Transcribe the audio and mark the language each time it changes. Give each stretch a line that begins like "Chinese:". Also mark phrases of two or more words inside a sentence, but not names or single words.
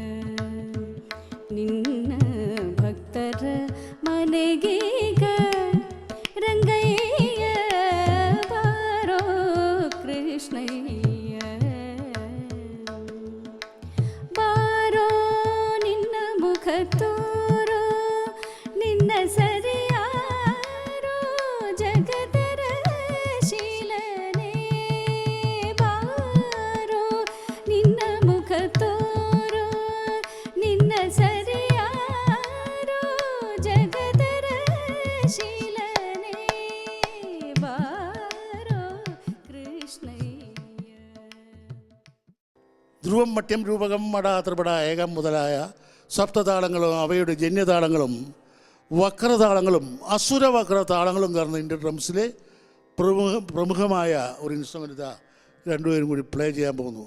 Kannada: ನಿನ್ನ ಭಕ್ತರ ಮನೆಗೀಗ ರಂಗಯ್ಯ ಬಾರೋ ಕೃಷ್ಣಯ್ಯ ಬಾರೋ ನಿನ್ನ ಮುಖ ತೋರೋ ನಿನ್ನ ಸರಿಯಾರೋ ಜಗದರ ಶೀಲನೆ ಬಾರೋ ನಿನ್ನ ಮುಖ ತೋರೋ ನಿನ್ನ ಸರಿಯಾರೋ ಜಗದರ ಶೀಲನೆ ಬಾರೋ കൃഷ്ണയ്യ.
Malayalam: ധ്രുവം മട്യം രൂപകം മട ത്രിപട ഏകം മുതലായ സപ്തതാളങ്ങളും അവയുടെ ജന്യതാളങ്ങളും വക്രതാളങ്ങളും അസുരവക്രതാളങ്ങളും കാരണം ഇന്ത്യൻ ഡ്രംസിലെ പ്രമുഖമായ ഒരു ഇൻസ്ട്രുമെൻ്റ് ഇതാ രണ്ടുപേരും കൂടി പ്ലേ ചെയ്യാൻ പോകുന്നു.